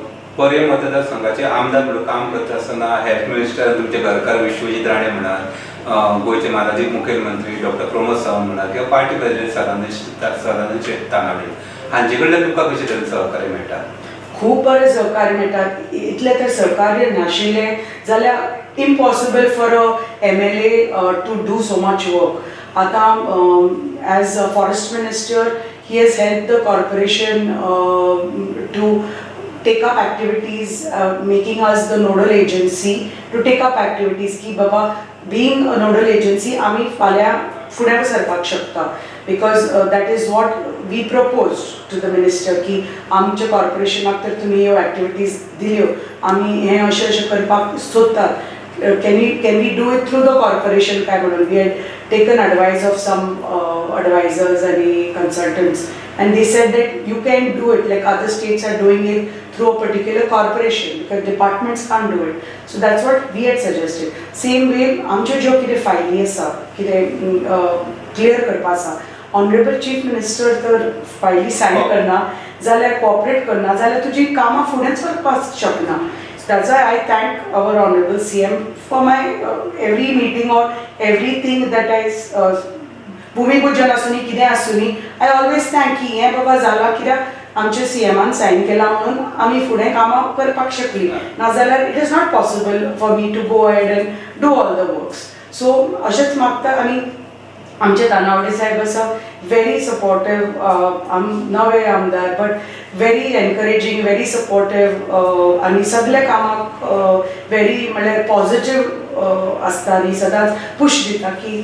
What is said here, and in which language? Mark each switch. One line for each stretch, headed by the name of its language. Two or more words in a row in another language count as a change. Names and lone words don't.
Konkani: पर्य मतदारसंघाचे आमदार म्हणून काम करता आसतना
English: health minister
Konkani: तुमचे घरकार विश्वजीत राणे म्हणात, गोयचे मानाजीक मुखेलमंत्री डॉक्टर प्रमोद सावंत म्हणात, किंवा
English: party president
Konkani: सदानंद तानावडे, हांचे कडल्यान तुमकां कशें तरेन सहकार्य मेळटा? खूब बरें सहकार्य मेळटात. इतलें तर सहकार्य नाशिल्लें जाल्यार
English: impossible for a MLA to do so much work. आतां as a forest minister he has help the corporation to take up activities, making us the nodal agency to take up activities
Konkani: ki baba
English: being a nodal agency
Konkani: आमी फाल्यां फुडें सरपाक शकता
English: because that is what we propose to the minister
Konkani: की आमच्या कॉर्पोरेशनाक तर तुमी ह्यो एक्टिविटीज दिल्यो आमी हें अशें अशें करपाक
English: सोदतात can we do it through the corporation
Konkani: काय म्हणून
English: we had taken advice of some advisors and consultants and they said that you can do it like other states are doing it through a particular corporation because departments can't do it so that's what we had suggested same way
Konkani: आमच्यो ज्यो कितें फायली आसा कितें क्लियर करपा आसा
English: honourable chief minister
Konkani: तर फायली सायन करना जाल्यार कॉपरेट करना जाल्यार तुजी कामां फुडेंच वचपाक शकना.
English: That's why I thank our Honorable CM for my every meeting or everything that I
Konkani: भूमी पूजन आसूनी कितें आसूनी
English: I always thank
Konkani: की हें बाबा जाला कित्याक आमच्या CMन सायन केला म्हणून आमी फुडें कामां करपाक शकली नाजाल्यार
English: it is not possible for me to go ahead and do all the works so
Konkani: अशेंच मागता आनी आमचे तानावडे साहेब आसा
English: very supportive
Konkani: नवे आमदार
English: but very encouraging very supportive
Konkani: आनी सगळे कामाक व्हेरी म्हणल्यार पॉझिटीव आसता आनी सदांच पुश दिता की